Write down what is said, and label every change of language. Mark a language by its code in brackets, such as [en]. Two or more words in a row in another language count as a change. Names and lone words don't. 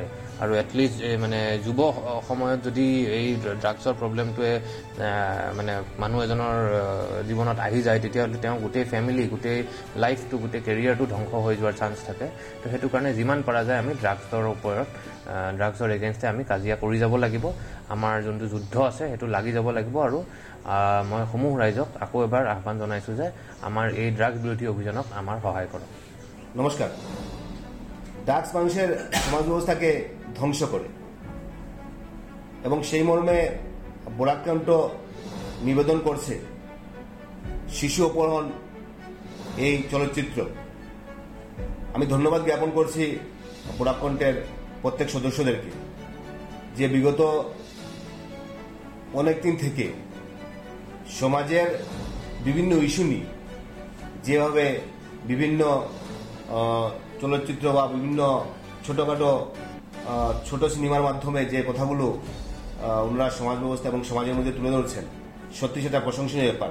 [as] আৰু এটলিষ্ট যুৱ সময়ত যদি এই ড্ৰাগছৰ প্ৰব্লেমটোৱে মানুহ এজনৰ জীৱনত আহি যায়, তেতিয়াহ'লে তেওঁ গোটেই ফেমিলি, গোটেই লাইফটো, গোটেই কেৰিয়াৰটো ধ্বংস হৈ যোৱাৰ চান্স থাকে। তো সেইটো কাৰণে যিমান পৰা যায় আমি [en] drugs against [as] আমি কাজিয়া কৰি যাব লাগিব। আমাৰ যোনটো যুদ্ধ আছে সেইটো লাগি যাব লাগিব। আৰু মই সমূহ ৰাইজক আকৌ এবাৰ আহ্বান জনাইছোঁ যে আমাৰ এই ড্ৰাগছ বিৰোধী অভিযানক আমাৰ সহায় কৰক। নমস্কার। [bn] ড্রাগস মানুষের সমাজ ব্যবস্থাকে ধ্বংস করে এবং সেই মর্মে বরাক কণ্ঠ নিবেদন করছে শিশু অপহরণ এই চলচ্চিত্র। আমি ধন্যবাদ জ্ঞাপন করছি বরাক কণ্ঠের প্রত্যেক সদস্যদেরকে যে বিগত অনেকদিন থেকে সমাজের বিভিন্ন ইস্যু নিয়ে যেভাবে বিভিন্ন চলচ্চিত্র বা বিভিন্ন ছোটখাটো ছোট সিনেমার মাধ্যমে যে কথাগুলো ওনারা সমাজ ব্যবস্থা এবং সমাজের মধ্যে তুলে ধরছেন, সত্যি সেটা প্রশংসনীয় ব্যাপার।